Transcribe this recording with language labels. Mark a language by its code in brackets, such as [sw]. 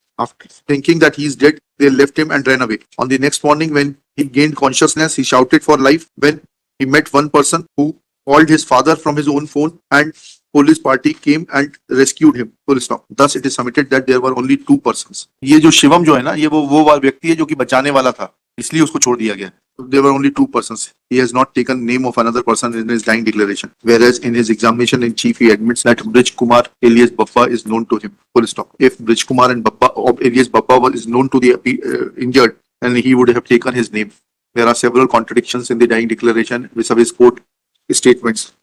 [en] After thinking that he is dead, they left him and ran away. On the next morning, when he gained consciousness, he shouted for life when he met one person who called his father from his own phone, and police party came and rescued him. Full stop. Thus, it is submitted that there were only two persons. [hi] ये जो शिवम जो है ना, ये वो व्यक्ति है जो कि बचाने वाला था, इसलिए उसको छोड़ दिया गया. [en] There were only two persons. He has not taken name of another person in his dying declaration. Whereas in his examination in chief, he admits that Brij Kumar alias Bappa is known to him. Full stop. If Brij Kumar and Bappa alias Bappa is known to the injured, then he would have taken his name. There are several contradictions in the dying declaration vis-a-vis court statements.